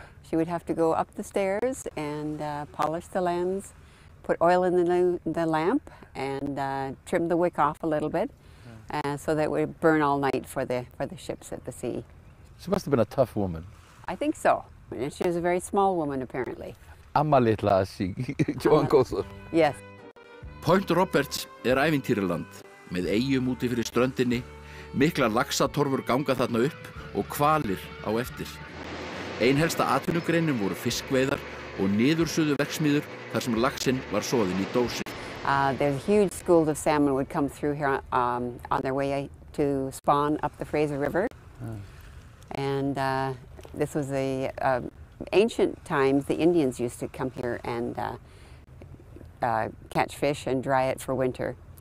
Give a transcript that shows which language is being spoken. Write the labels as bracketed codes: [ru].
[en] She would have to go up the stairs and polish the lens, put oil in the lamp, and trim the wick off a little bit, so that it would burn all night for the ships at the sea. She must have been a tough woman. I think so. And she was a very small woman, apparently. [is] Amma litla Joan Góður. [en] Yes. [is] Point Roberts ævintýraland með eyjum úti fyrir ströndinni, miklar laxatorfur ganga þarna upp og hvalir á eftir. Ein helsta atvinnugreinin voru fiskveiðar og niðursuðuverksmiðjur þar sem laxinn var soðinn í dósir. [en] There's huge schools of salmon would come through here on their way to spawn up the Fraser River. And this was the ancient times. The Indians used to come here and catch fish and dry it for winter.